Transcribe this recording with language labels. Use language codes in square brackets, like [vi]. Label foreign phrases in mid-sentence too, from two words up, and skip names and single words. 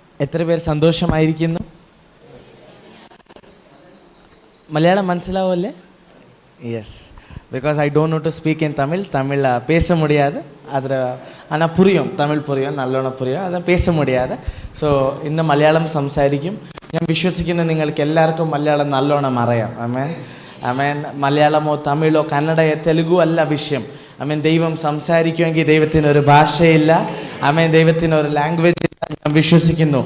[ml] എത്ര പേർ സന്തോഷമായിരിക്കുന്നു? മലയാളം മനസ്സിലാവുമല്ലേ? യെസ്, [en] Because I don't know to speak in Tamil. [ta] தமிழ் பேச முடியாது, அதில் ஆனால் புரியும், தமிழ் புரியும், നല്ലോണം புரியும், அது பேச முடியாதே. [ml] സോ ഇന്ന് മലയാളം സംസാരിക്കും. ഞാൻ വിശ്വസിക്കുന്നു നിങ്ങൾക്ക് എല്ലാവർക്കും മലയാളം നല്ലോണം അറിയാം. ആമേൻ, ആമേൻ. മലയാളമോ തമിഴോ കന്നഡയോ തെലുഗു അല്ല വിഷയം. ആമേൻ. ദൈവം സംസാരിക്കുമെങ്കിൽ ദൈവത്തിനൊരു ഭാഷയില്ല. ആമേൻ. ദൈവത്തിനൊരു ലാംഗ്വേജ് ഇല്ല. ഞാൻ വിശ്വസിക്കുന്നു.